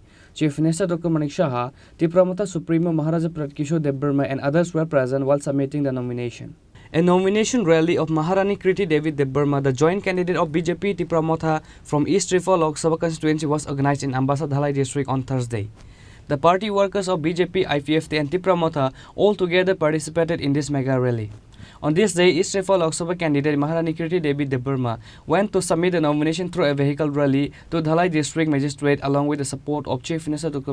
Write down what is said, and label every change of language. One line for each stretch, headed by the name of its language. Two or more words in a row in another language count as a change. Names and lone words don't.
English: Chief Minister Dr. Manik Saha, Tripura Supremo Maharaja Pradip Kishore Debbarma and others were present while submitting the nomination. A nomination rally of Maharani Kriti Devi Debbarma, the joint candidate of BJP Tripura from East Tripura Lok Sabha constituency, was organized in Ambassa Dhalai district on Thursday. The party workers of BJP, IPFT and Tripura all together participated in this mega rally. On this day, East Tripura Lok Sabha candidate Maharani Kriti Devi Debbarma went to submit the nomination through a vehicle rally to Dhalai District Magistrate along with the support of Chief Minister Dr.